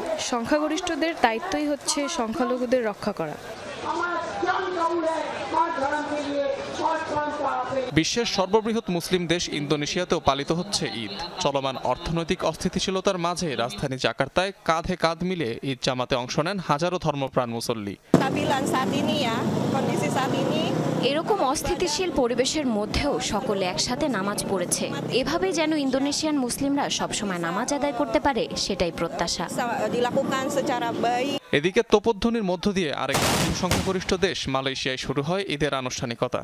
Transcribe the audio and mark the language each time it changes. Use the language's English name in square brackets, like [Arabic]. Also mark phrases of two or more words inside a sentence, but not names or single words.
[Bangla] সংখ্যাগরিষ্ঠদের দায়িত্বই হচ্ছে সংখ্যালঘুদের রক্ষা করা। বিশ্বের সর্ববৃহৎ মুসলিম দেশ ইন্দোনেশিয়াতেও পালিত হচ্ছে ঈদ। চলমান অর্থনৈতিক অস্থিতিশীলতার মাঝে রাজধানী জাকার্তায় কাঁধে কাঁধ মিলে ঈদ জামাতে অংশ নেন হাজারো ধর্মপ্রাণ মুসল্লি। [Indonesian] Saat ini ya, kondisi saat ini [Bangla] এরকম অস্থিতিশীল পরিবেশের মধ্যেও সকলে একসাথে নামাজ পড়েছে। এভাবে যেন ইন্দোনেশিয়ান মুসলিমরা সবসময় নামাজ আদায় করতে পারে, সেটাই প্রত্যাশা। এদিকে তোপধ্বনির মধ্য দিয়ে আরেক মুসলিম সংখ্যাগরিষ্ঠ দেশ মালয়েশিয়ায় শুরু হয় ঈদের আনুষ্ঠানিকতা।